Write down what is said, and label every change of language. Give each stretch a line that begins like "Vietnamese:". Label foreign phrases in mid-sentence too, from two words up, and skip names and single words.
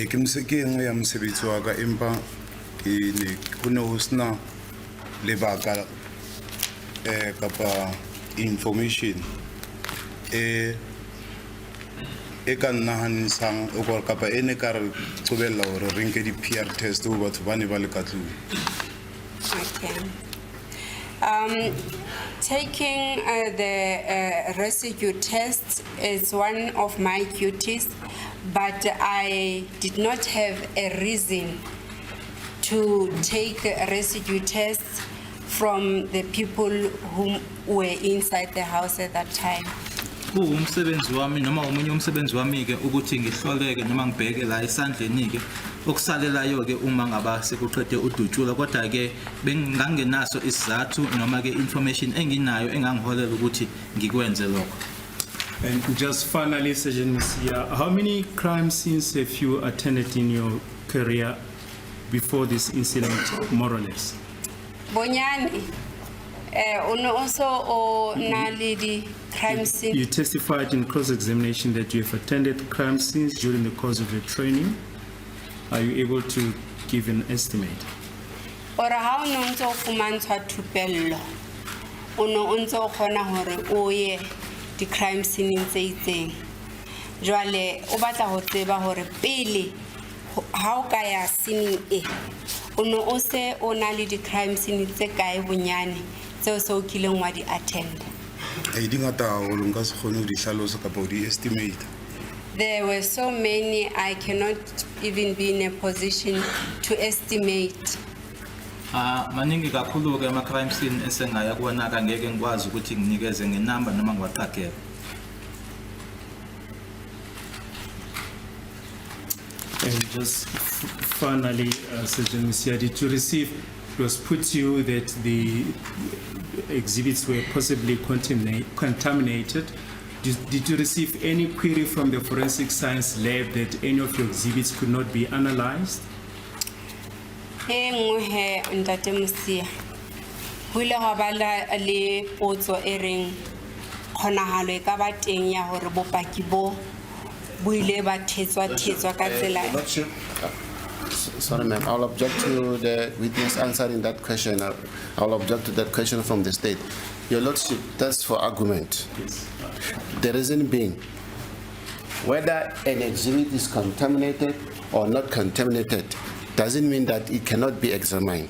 Southern Sotho: Ke enngwe ya mosebetsi wa ka empa ke ne ho ne ho sena lebaka kapa information e ka nnahanisang o ka kapa ene ka re qobella hore re nke di-
English: PR test
Southern Sotho: ho batho ba ne ba le ka tlung.
English: Okay. Taking the residue test is one of my duties, but I did not have a reason to take residue tests from the people who were inside the house at that time.
Zulu: Umsebenzi wami noma umunye umsebenzi wami ke ukuthi ngihloleke noma ngibheke la esandleni ke okusalelayo ke uma ngaba sekuqede udutshula kodwa ke bengangenaso isizathu noma ke information enginayo engangiholela ukuthi ngikwenze lokho.
English: And just finally, Sergeant Meyiwa, how many crime scenes have you attended in your career before this incident, more or less?
Southern Sotho: Bonyani, ono also o na le di
English: crime scene. You testified in cross-examination that you have attended crime scenes during the course of your training. Are you able to give an estimate?
Southern Sotho: Ora ha o no ntse o fumantshwa thupello, o no o ntse o kgona hore o ye di
English: crime scene
Southern Sotho: tse itseng. Jwale o batla ho tseba hore pele ha o ka ya scene e o no o se o na le di
English: crime scene
Southern Sotho: tse kae bonyane tseo se o kileng wa di attend? Di ngata haholo nka se kgone ho di hlalosa kapa ho di estimate.
English: There were so many I cannot even be in a position to estimate.
Zulu: Maningi kakhulu ke ama
English: crime scene
Zulu: esengaya kuwona ka ngeke ngikwazi ukuthi nginikeze ngenamba noma ngiwaqagele.
English: And just finally, Sergeant Meyiwa, did you receive, it was put to you that the exhibits were possibly contaminated. Did you receive any query from the forensic science lab that any of your exhibits could not be analyzed?
Southern Sotho: Ngwe ntate Mosia. Ho ile ha ba le potso e reng khonahalo e ka ba teng ya hore bopaki bo ile ba thetswa ka tsela.
English: Sorry, ma'am. I'll object to the witness answering that question. I'll object to that question from the state. Your Lordship, that's for argument. The reason being, whether an exhibit is contaminated or not contaminated doesn't mean that it cannot be examined.